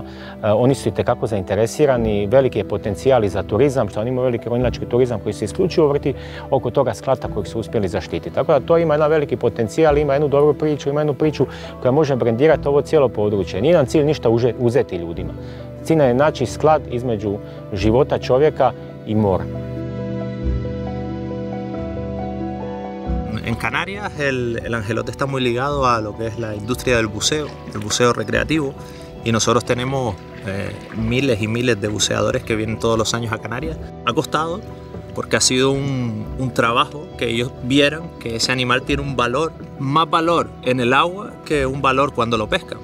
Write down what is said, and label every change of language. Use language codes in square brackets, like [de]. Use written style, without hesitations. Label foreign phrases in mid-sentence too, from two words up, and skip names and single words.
[hr] Oni su itekako zainteresirani, veliki je potencijal i za turizam, što oni imaju veliki ronilački turizam koji se isključivo vrti oko toga sklata kojeg su uspjeli zaštiti. Tako da to ima jedan veliki potencijal, ima jednu dobru priču, ima jednu priču koja može brendirati ovo cijelo područje. Nije nam cilj ništa uzeti ljudima. Cilj je naći sklad između života čovjeka i mora. [es] En Canarias el angelote está muy ligado a lo que es la industria del buceo, el buceo recreativo, y nosotros tenemos miles y miles de buceadores que vienen todos los años a Canarias. Ha costado porque ha sido un trabajo que ellos vieran que ese animal tiene un valor, más valor en el agua que un valor cuando lo pescan.